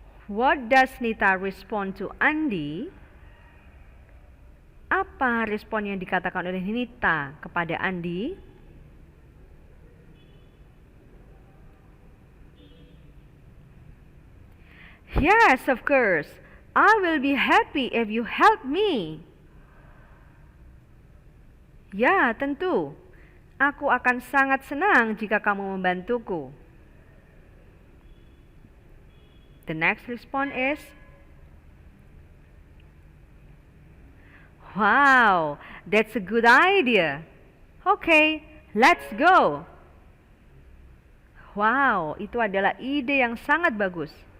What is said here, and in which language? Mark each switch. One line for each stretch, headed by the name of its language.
English: What does Nita respond to Andi?
Indonesian: Apa respon yang dikatakan oleh Nita kepada Andi?
English: Yes, of course. I will be happy if you help me.
Indonesian: Ya, tentu. Aku akan sangat senang jika kamu membantuku.
English: The next response is, wow, that's a good idea. Okay, let's go.
Indonesian: Wow, itu adalah ide yang sangat bagus.